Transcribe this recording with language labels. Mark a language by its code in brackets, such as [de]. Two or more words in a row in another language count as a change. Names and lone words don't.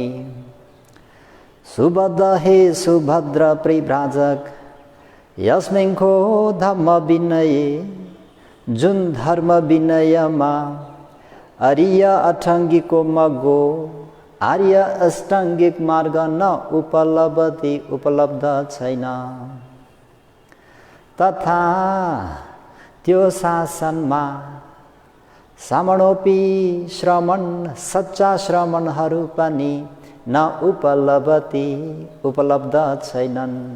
[pi] सुबद्ध हे सुभद्र परिव्राजक यस्मिन् को धम्म विनये [ne] जुन धर्म विनयमा [pi] आर्य अष्टाङ्गिको मग्गो [ne] आर्य अष्टाङ्गिक मार्ग [pi] न उपलभति [ne] उपलब्ध छैन। तथा त्यो शासनमा श्रमणोपि श्रमण सच्चा श्रमणहरू पनि [pi] न उपलभति [ne] उपलब्ध छैनन्।